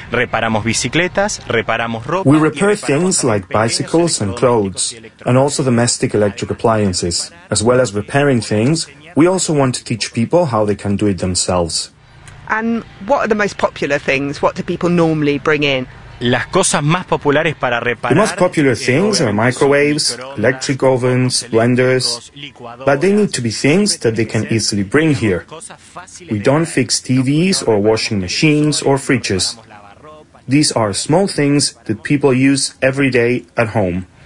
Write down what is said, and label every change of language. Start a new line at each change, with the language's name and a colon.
Spanish: Reparamos bicicletas, reparamos ropa.
English: We repair things like bicycles and clothes, and also domestic electric appliances. As well as repairing things, we also want to teach people how they can do it themselves. And what are the most popular things? What do people normally bring in?
Spanish: Las cosas más populares para reparar.
English: The most popular things are microwaves, electric ovens, blenders, but they need to be things that they can easily bring here. We don't fix TVs or washing machines or fridges. These are small things that people use every day at home.